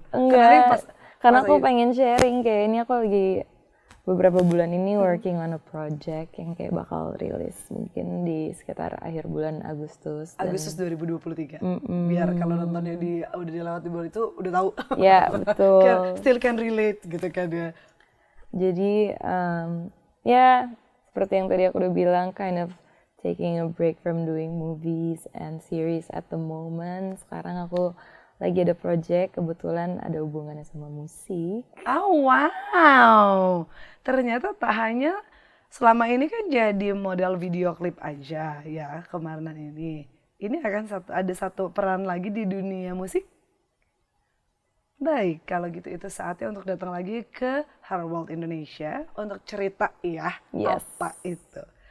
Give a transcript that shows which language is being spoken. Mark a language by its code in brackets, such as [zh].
[id] Enggak, karena aku pengen sharing, kayak ini aku lagi beberapa bulan ini [en] working on a project [id] yang kayak bakal rilis mungkin di sekitar akhir bulan Agustus. Agustus 2023. Biar kalau nontonnya udah dilewat di bulan itu udah tahu. Ya, betul. [en] Still can relate [id] gitu kan ya. Jadi ya seperti yang tadi aku udah bilang, [en] kind of taking a break from doing movies and series at the moment. [id] Sekarang aku lagi ada project, kebetulan ada hubungannya sama musik. Oh wow, ternyata tak hanya selama ini kan jadi model video klip aja ya kemarin ini. Ini akan ada satu peran lagi di dunia musik? Baik, kalau gitu itu saatnya untuk datang lagi ke Her World Indonesia untuk cerita ya apa itu.